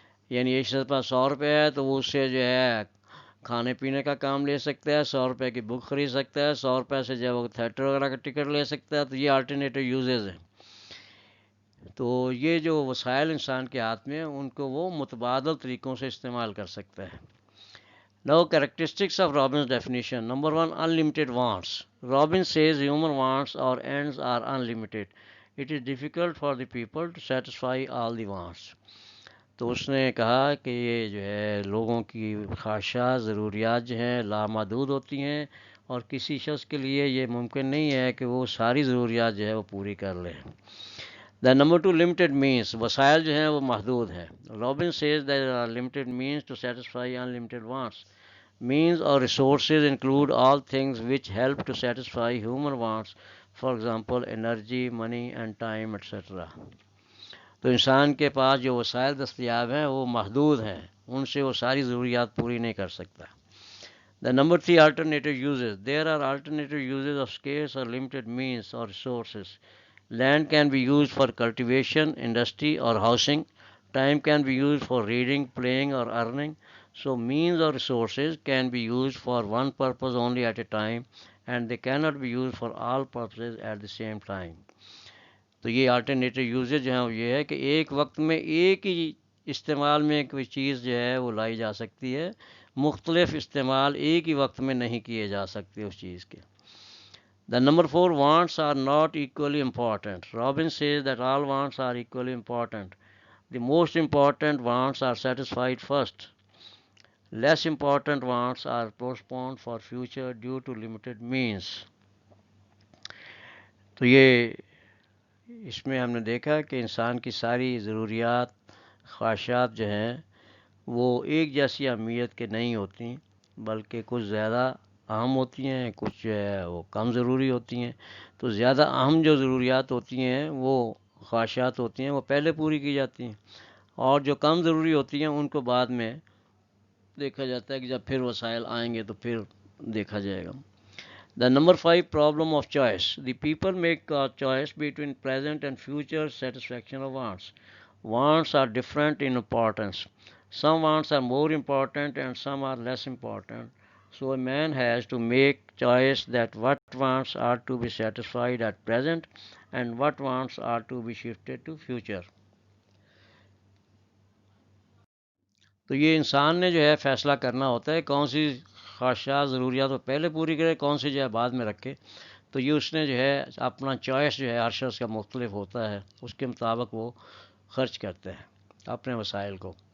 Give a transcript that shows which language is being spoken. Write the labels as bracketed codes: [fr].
[ur] یعنی ایک شخص پاس 100 روپے ہے تو وہ اس سے جو ہے کھانے پینے کا کام لے سکتا ہے، 100 روپے کی بک خرید سکتا ہے، 100 روپے سے جو ہے وہ تھیٹر وغیرہ کا ٹکٹ لے سکتا ہے. تو یہ آلٹرنیٹیو یوزز ہیں. تو یہ جو وسائل انسان کے ہاتھ میں ہیں ان کو وہ متبادل طریقوں سے استعمال کر سکتا ہے. [en] Now, characteristics of Robbins' definition. Number one, unlimited wants. Robbins says human wants or ends are unlimited. It is difficult for the people to satisfy all the wants. [ur] تو اس نے کہا کہ یہ جو ہے لوگوں کی خواہشات ضروریات جو ہیں لامحدود ہوتی ہیں اور کسی شخص کے لیے یہ ممکن نہیں ہے کہ وہ ساری ضروریات جو ہے وہ پوری کر لے. [en] The number two, limited means. [ur] وسائل جو ہیں وہ محدود ہیں. [en] Robbins says there are limited means to satisfy unlimited wants. Means or resources include all things which help to satisfy human wants, for example, energy, money and time, etc. [ur] تو انسان کے پاس جو وسائل دستیاب ہیں وہ محدود ہیں، ان سے وہ ساری ضروریات پوری نہیں کر سکتا. [en] The number three, alternative uses. There are alternative uses of scarce or limited means or resources. Land can be used for cultivation, industry or housing. Time can be used for reading, playing or earning. So means or resources can be used for one purpose only at a time and they cannot be used for all purposes at the same time. [ur] تو یہ alternative usage جو ہے وہ یہ ہے کہ ایک وقت میں ایک ہی استعمال میں کوئی چیز جو ہے وہ لائی جا سکتی ہے، مختلف استعمال ایک ہی وقت میں نہیں کیے جا سکتے اس چیز کے. [en] The number four, wants are not equally important. Robbins says that all wants are equally important. The most important wants are satisfied first. Less important wants are postponed for future due to limited means. [ur] تو یہ اس میں ہم نے دیکھا کہ انسان کی ساری ضروریات خواہشات جو ہیں وہ ایک جیسی اہمیت کے نہیں ہوتی، بلکہ کچھ زیادہ اہم ہوتی ہیں، کچھ جو ہے وہ کم ضروری ہوتی ہیں. تو زیادہ اہم جو ضروریات ہوتی ہیں وہ خواہشات ہوتی ہیں وہ پہلے پوری کی جاتی ہیں، اور جو کم ضروری ہوتی ہیں ان کو بعد میں دیکھا جاتا ہے کہ جب پھر وسائل آئیں گے تو پھر دیکھا جائے گا. The number five, problem of choice. The people make a choice between present and future satisfaction of wants. Wants are different in importance. Some wants are more important and some are less important. So a man has to make choice that what wants are to be satisfied at present and what wants are to be shifted to future. تو یہ انسان نے جو ہے فیصلہ کرنا ہوتا ہے کون سی خواہشات ضروریات وہ پہلے پوری کرے، کون سی جو ہے بعد میں رکھے. تو یہ اس نے جو ہے اپنا چوائس جو ہے ہر شخص کا مختلف ہوتا ہے، اس کے مطابق وہ خرچ کرتے ہیں اپنے وسائل کو.